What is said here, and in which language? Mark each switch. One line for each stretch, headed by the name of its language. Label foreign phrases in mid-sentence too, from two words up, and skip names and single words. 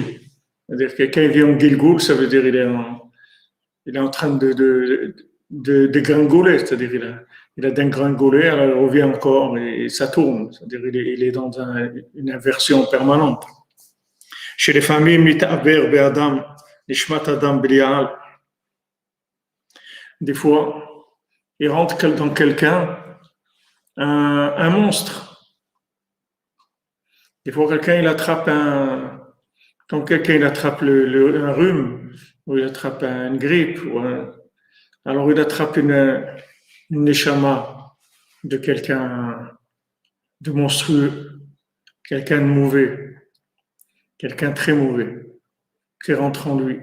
French: C'est-à-dire, quelqu'un vient en Gilgul, ça veut dire, il est en train de dégringoler, c'est-à-dire, il a dégringolé, alors il revient encore, et ça tourne, c'est-à-dire, il est dans une inversion permanente. Chez les familles,
Hebrew: מתעבר באדם, נשמת אדם בליעל.
French: Des fois, il rentre dans quelqu'un un monstre. Des fois, quelqu'un, il attrape quand quelqu'un, il attrape un rhume, ou il attrape une grippe, alors il attrape une neshama de quelqu'un de monstrueux, quelqu'un de mauvais, quelqu'un de très mauvais, qui rentre en lui.